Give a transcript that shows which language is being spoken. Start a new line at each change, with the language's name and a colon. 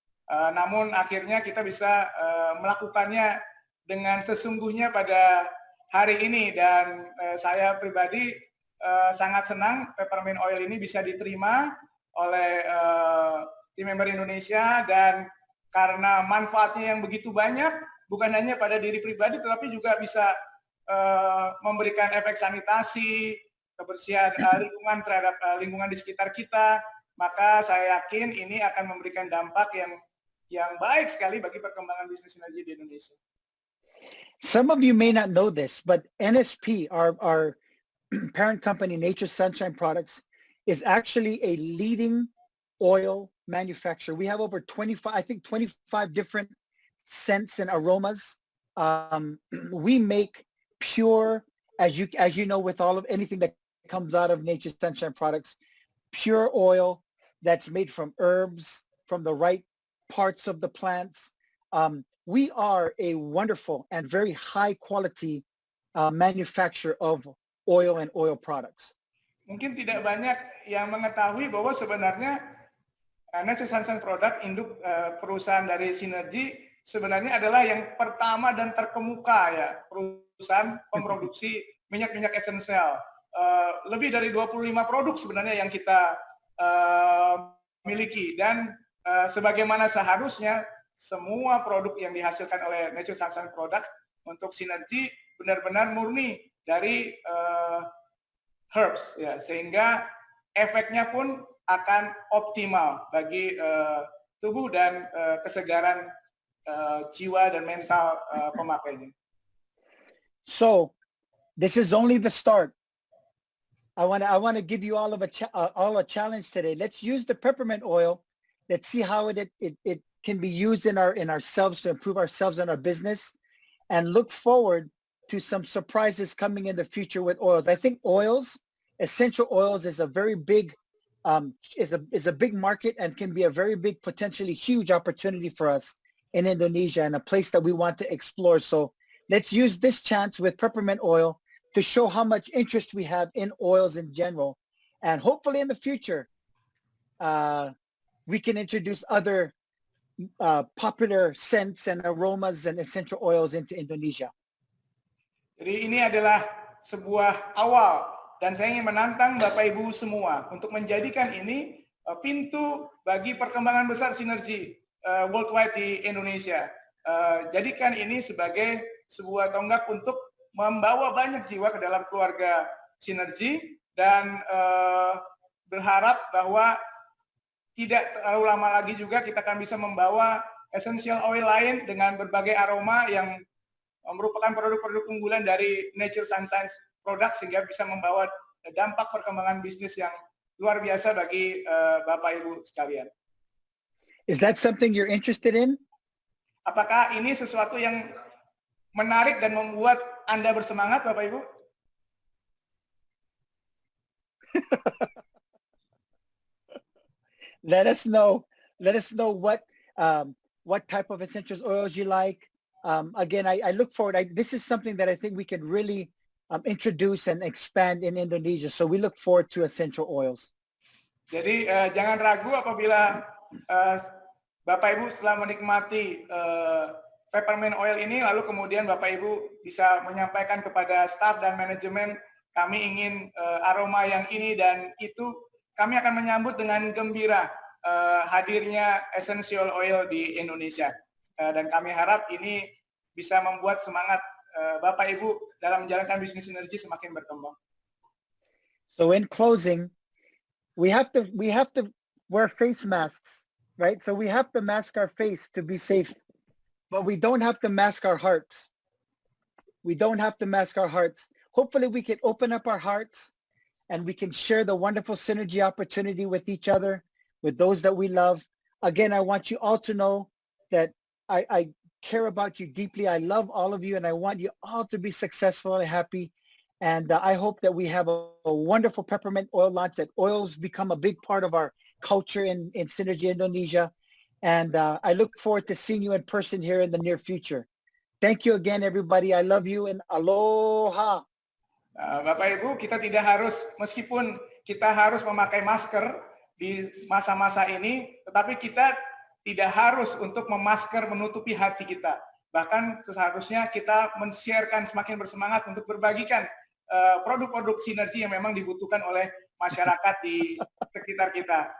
Indonesian: Namun akhirnya kita bisa melakukannya dengan sesungguhnya pada hari ini, dan saya pribadi sangat senang peppermint oil ini bisa diterima oleh tim member Indonesia, dan karena manfaatnya yang begitu banyak, bukan hanya pada diri pribadi tetapi juga bisa memberikan efek sanitasi, kebersihan lingkungan terhadap lingkungan di sekitar kita, maka saya yakin ini akan memberikan dampak yang baik sekali bagi perkembangan bisnis sinergi di Indonesia.
English: Some of you may not know this, but NSP, our parent company, Nature's Sunshine Products, is actually a leading oil manufacturer. We have over 25 different scents and aromas. We make pure, as you know, with anything that comes out of Nature's Sunshine Products, pure oil that's made from herbs, from the right parts of the plants. We are a wonderful and very high quality manufacturer of oil and oil products.
Indonesian: Mungkin tidak banyak yang mengetahui bahwa sebenarnya Nature's Sunshine Product, induk perusahaan dari Sinergi, sebenarnya adalah yang pertama dan terkemuka ya, perusahaan pemproduksi minyak-minyak esensial. Lebih dari 25 produk sebenarnya yang kita miliki, dan sebagaimana seharusnya semua produk yang dihasilkan oleh Nature's Sunshine Product untuk Sinergi benar-benar murni dari herbs ya, sehingga efeknya pun akan optimal bagi tubuh dan kesegaran jiwa dan mental pemakainya.
English: So this is only the start. I want to give you all a challenge today. Let's use the peppermint oil. Let's see how it can be used in ourselves to improve ourselves and our business, and look forward to some surprises coming in the future with oils. I think essential oils is a very big is a big market and can be a very big, potentially huge opportunity for us in Indonesia and a place that we want to explore. So let's use this chance with peppermint oil to show how much interest we have in oils in general. And hopefully in the future, we can introduce other popular scents and aromas and essential oils into Indonesia.
Indonesian: Jadi ini adalah sebuah awal dan saya ingin menantang Bapak Ibu semua untuk menjadikan ini pintu bagi perkembangan besar sinergi worldwide di Indonesia. Jadikan ini sebagai sebuah tonggak untuk membawa banyak jiwa ke dalam keluarga sinergi dan berharap bahwa tidak terlalu lama lagi juga kita akan bisa membawa essential oil lain dengan berbagai aroma yang merupakan produk-produk unggulan dari Nature Sunshine Product sehingga bisa membawa dampak perkembangan bisnis yang luar biasa bagi Bapak Ibu sekalian.
English: Is that something you're interested in?
Indonesian: Apakah ini sesuatu yang menarik dan membuat Anda bersemangat, Bapak Ibu?
English: Let us know. Let us know what type of essential oils you like. Again, I look forward. This is something that I think we can really introduce and expand in Indonesia. So we look forward to essential oils.
Indonesian: Jadi jangan ragu apabila Bapak Ibu setelah menikmati peppermint oil ini, lalu kemudian Bapak Ibu bisa menyampaikan kepada staf dan manajemen, kami ingin aroma yang ini dan itu, kami akan menyambut dengan gembira hadirnya essential oil di Indonesia. Dan kami harap ini bisa membuat semangat Bapak Ibu dalam menjalankan bisnis sinergi semakin berkembang.
English: So in closing, we have to wear face masks, right? So we have to mask our face to be safe, but we don't have to mask our hearts. We don't have to mask our hearts. Hopefully we can open up our hearts and we can share the wonderful synergy opportunity with each other, with those that we love. Again, I want you all to know that I care about you deeply. I love all of you and I want you all to be successful and happy. And I hope that we have a wonderful peppermint oil launch, that oils become a big part of our culture in Synergy Indonesia. And I look forward to seeing you in person here in the near future. Thank you again, everybody. I love you and aloha.
Indonesian: Bapak Ibu, kita tidak harus, meskipun kita harus memakai masker di masa-masa ini, tetapi kita tidak harus untuk memasker menutupi hati kita. Bahkan seharusnya kita men-sharekan, semakin bersemangat untuk berbagikan produk-produk sinergi yang memang dibutuhkan oleh masyarakat di sekitar kita.